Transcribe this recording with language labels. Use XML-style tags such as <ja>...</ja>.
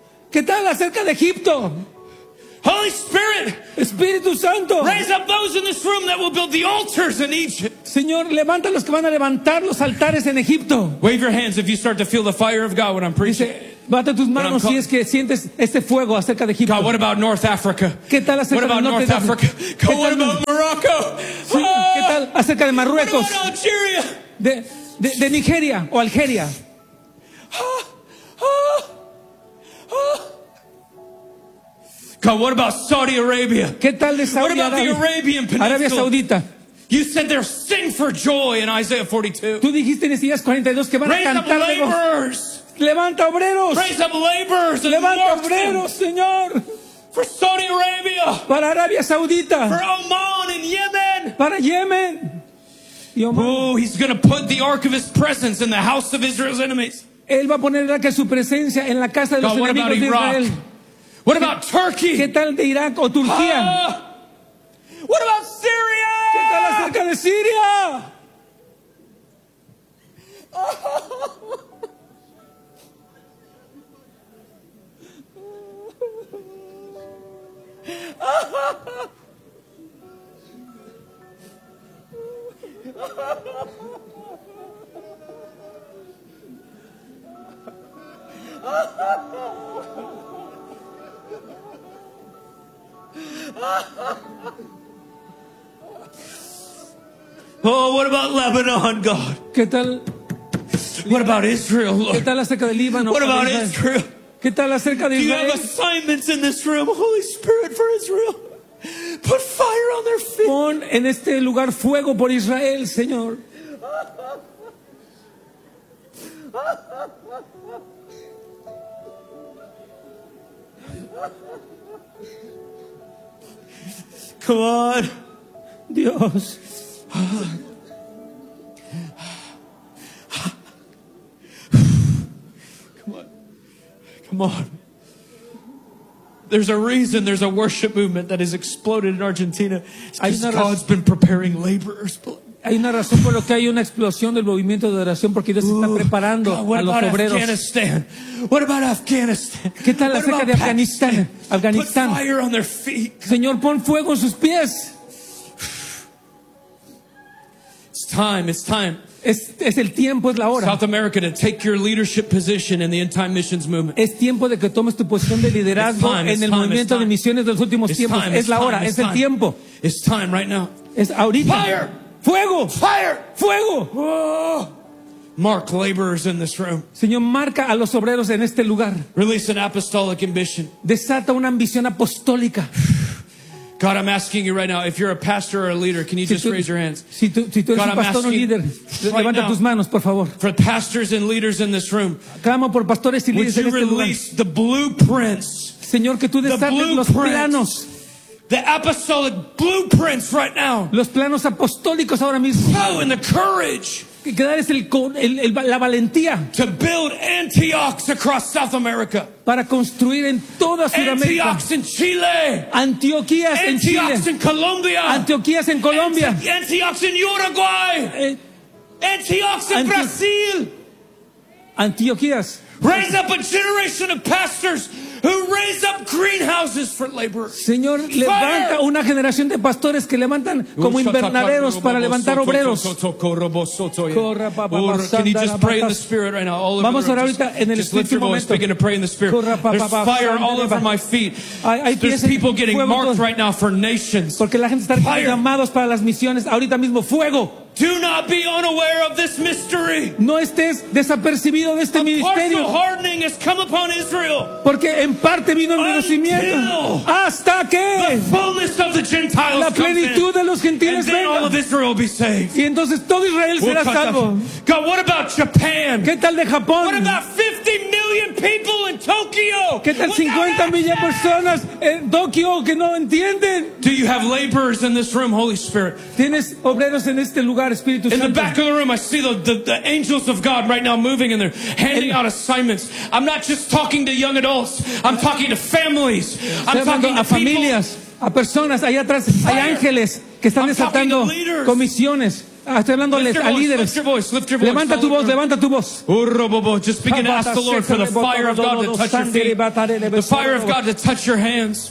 <es>¿Qué tal acerca de Egipto?</es> <en>Holy Spirit,</en> <es>Espíritu Santo,</es> <en>raise up those in this room that will build the altars in Egypt.</en> <es>Señor, levanta los que van a levantar los altares en Egipto.</es> <en>Wave your hands if you start to feel the fire of God when I'm preaching.</en> <es>Bata tus manos si es que sientes este fuego acerca de Egipto.</es> <en>God, what about North Africa?</en> <es>¿Qué tal acerca</es> <en>what about</en> <es>de</es> <en>North</en> <es>Norte</es> <en>Africa? God, what about Morocco?</en> <es>Sí, ¿qué tal acerca de Marruecos?</es> <en>What about Algeria?</en> <es>De Nigeria o Algeria.</es> <en>God, what about Saudi Arabia?</en> <es>¿Qué tal de Saudi</es> <en>what about Arabia? The Arabian Peninsula?</en> <es>Arabia Saudita.</es> <en>You said they're sing for joy in Isaiah 42.</en> <es>Tú dijiste en Isaías 42 que van</es> <en>raise</en> <es>a cantar.</es> <en>Raise up laborers.</en> <es>Levanta obreros.</es> <en>Raise up laborers.</en> <es>Levanta obreros, Señor.</es> <en>For Saudi Arabia.</en> <es>Para Arabia Saudita.</es> <en>For Oman and Yemen.</en> <es>Para Yemen.</es> <en>Oh, he's going to put the ark of his presence in the house of Israel's enemies.</en> <es>Él va a poner el arca de su presencia en la casa de los</es> <en>God,</en> <es>enemigos</es> <en>what about</en> <es>de Israel.</es> <en>Iraq? What about Turkey?</en> <es>¿Qué tal de Irak o Turquía?</es> <en>What about Syria?</en> <es>¿Qué tal acerca de Siria?</es> <en>Oh, what about Lebanon, God?</en> <es>¿Qué tal?</es> <en>What about Israel, Lord?</en> <es>¿Qué tal acerca de Líbano?</es> <en>What about Israel?</en> <es>¿Qué tal acerca de Israel?</es> <en>Do you have assignments in this room, Holy Spirit, for Israel? Put fire on their feet.</en> <es>Pon en este lugar fuego por Israel, Señor.</es> <en>Come on,</en> <es>Dios.</es> <en>Come on. There's a reason there's a worship movement that has exploded in Argentina. It's because God's been preparing laborers.</en> <es>Hay una razón por la que hay una explosión del movimiento de oración porque Dios está preparando a los obreros.</es> <en>Afghanistan? What about Afghanistan?</en> <es>¿Qué tal acerca de Afganistán? Afganistán.</es> <en>Put fire on their feet.</en> <es>Señor, pon fuego en sus pies.</es> <en>It's time.</en> <es>Es el tiempo, es la hora.</es> <en>South America, to take your leadership position in the end time missions movement.</en> <es>Es tiempo de que tomes tu posición de liderazgo en el movimiento de misiones de los últimos tiempos. Es la hora, es el tiempo.</es> <en>It's time right now.</en> <es>Es ahorita.</es> <en>Fire!</en> <es>Fuego!</es> <en>Fire!</en> <es>Fuego!</es> <en>Mark laborers in this room.</en> <es>Señor, marca a los obreros en este lugar.</es> <en>Release an apostolic ambition.</en> <es>Desata una ambición apostólica.</es> <en>God, I'm asking you right now, if you're a pastor or a leader, can you</en> <es>si</es> <en>just raise your hands?</en> <es>Si tú eres</es> <en>God,</en> <es>un pastor o líder,</es> <en>right</en> <es>levanta</es> <en>now,</en> <es>tus manos, por favor.</es> <en>For pastors and leaders in this room,</en> <es>clamo por pastores y líderes en este lugar.</es> <en>Would you release the blueprints?</en> <es>Señor, que tú desates los planos.</es> <en>The apostolic blueprints right now.</en> <es>Los planos apostólicos ahora mismo.</es> <en>Flow in the courage.</en> <es>que dar es la valentía</es> <en>to build Antiochs across South America.</en> <es>Para construir en toda Sudamérica.</es> <en>Antiochs in Chile.</en> <es>Antioquías en Chile.</es> <en>Antiochs in Colombia.</en> <es>Antioquías en Colombia.</es> <en>Antiochs in Uruguay. Antiochs in Brazil.</en> <es>Antioquías.</es> <en>Raise up a generation of pastors who raise up greenhouses for laborers.</en> <es>Señor, levanta una generación de pastores que levantan como invernaderos para levantar obreros.</es> <en>Corra, can you just pray in the spirit right now? All over.</en> <es>Vamos a orar ahorita en el Espíritu.</es> <en>Just lift your voice, begin to pray in the spirit. Corra, there's fire all over my feet. There's people getting marked right now for nations.</en> <es>Porque la gente está siendo llamados para las misiones ahorita mismo. Fuego.</es> <en>Do not be unaware of this mystery.</en> <es>No estés desapercibido de este ministerio.</es> <en>Partial hardening has come upon Israel.</en> <es>Porque en parte vino el endurecimiento. Hasta que la plenitud de los gentiles venga. Y entonces todo Israel será salvo.</es> <en>God, what about Japan?</en> <es>¿Qué tal de Japón?</es> <en>What about 50 million people in Tokyo?</en> <es>¿Qué tal 50 millones de personas en Tokio que no entienden?</es> <en>Do you have laborers in this room, Holy Spirit?</en> <es>¿Tienes obreros en este lugar?</es> <en>In the back of the room, I see the angels of God right now moving, and they're handing out assignments. I'm not just talking to young adults. I'm talking to families. I'm talking to</en> <es>familias, a personas. Allá atrás hay ángeles que están desatando comisiones. Estoy hablándoles a líderes. Levanta tu voz, levanta tu voz.</es> <en>Just begin to ask the Lord for the fire of God to touch your feet. The fire of God to touch your hands.</en>